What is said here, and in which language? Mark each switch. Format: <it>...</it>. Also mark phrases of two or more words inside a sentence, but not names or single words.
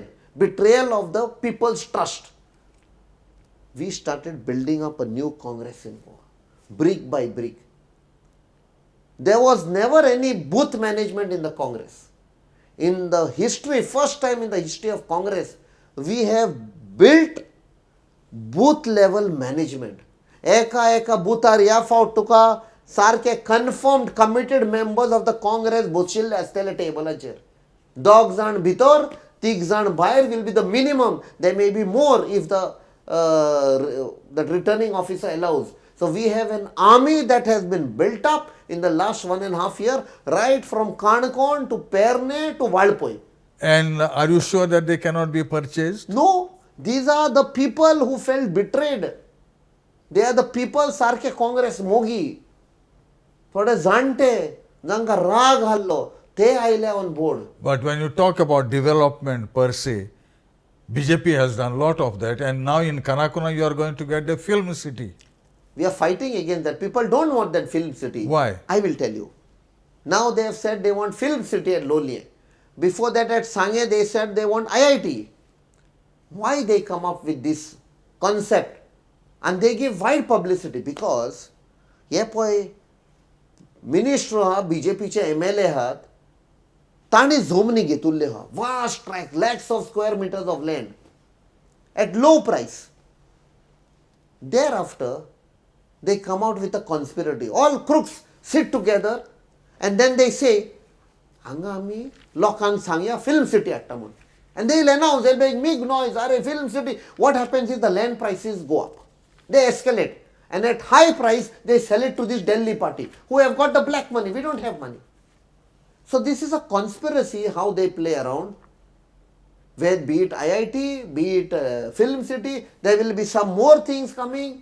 <en>Betrayal of the people's trust. We started building up a new Congress in Goa, brick by brick. There was never any booth management in the Congress. In the history, first time in the history of Congress, we have built booth level management.</en> <kok>एका बूथार या फावट तुका सारखे</kok> <en>confirmed committed members of the Congress</en> <kok>बसशिल्ले आसतले टेबलाचेर. 2 जाण भितर, 3 जाण भायर</kok> <en>will be the minimum. There may be more if the returning officer allows. So we have an army that has been built up in the last 1.5 years, right from Kanakon to Perne to Valpoi. And are you sure that they cannot be purchased? No, these are the people who felt betrayed. They are the people</en> <kok>सारखे काँग्रेस मोगी. थोडे जाणटे जांकां राग हाल्लो ते आयले</kok> <en>on board. But when you talk about development per se, BJP has done a lot of that, and now in Kanakuna you are going to get the film city. We are fighting against that. People don't want that film city. Why? I will tell you. Now they have said they want film city at Lolye. Before that at Sangye they said they want IIT. Why they come up with this concept? And they give wide publicity because</en> <kok>हे पळय मिनिस्टर आहा BJPचे MLA आहात तांणी जमनी घेतिल्ल्यो आहा.</kok> <en>Vast tract, lakhs of square meters of land at low price. Thereafter, they come out with a conspiracy. All crooks sit together and then they say,</en> <kok>हांगा आमी लोकांक सांगया</kok> <en>film city</en> <kok>हाडटा म्हूण.</kok> <en>And they will announce, they will make big noise, are film city. What happens is the land prices go up. They escalate. And at high price, they sell it to this Delhi party who have got the black money. We don't have money. So this is a conspiracy how they play around. Where be it IIT, be it film city, there will be some more things coming.</en>